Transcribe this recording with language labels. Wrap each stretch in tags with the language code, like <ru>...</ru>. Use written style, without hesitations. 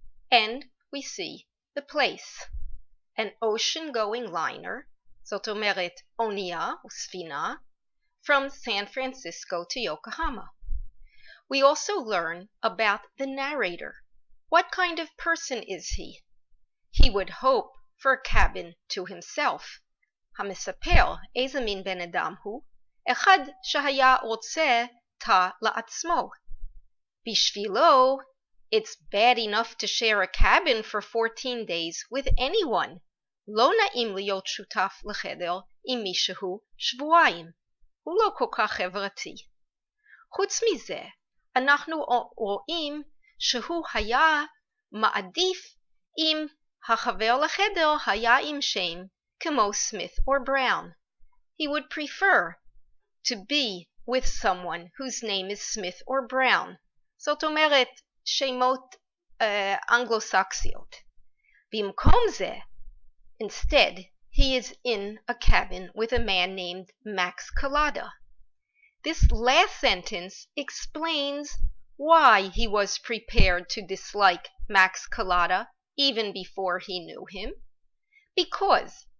<en>And we see the place. An ocean-going liner,</en> <he>זאת אומרת אונייה או ספינה,</he> <en>from San Francisco to Yokohama. We also learn about the narrator. What kind of person is he? He would hope for a cabin to himself.</en> <he>המספר איזה מין בן אדם הוא? אחד שהיה רוצה תא לעצמו. בשבילו,</he> <en>it's bad enough to share a cabin for 14 days with anyone.</en> <he>לא נעים להיות שותף לחדר עם מישהו שבועיים. הוא לא כל כך חברתי. חוץ מזה, אנחנו רואים שהוא היה מעדיף אם החבר לחדר היה עם שם כמו Smith or Brown.</he> <en>He would prefer to be with someone whose name is Smith or Brown.</en> <he>זאת אומרת, שמות אנגלו-סקסיות. במקום זה,</he> <en>instead, he is in a cabin with a man named Max Kallada. This last sentence explains why he was prepared to dislike Max Kallada even before he knew him. Because</en>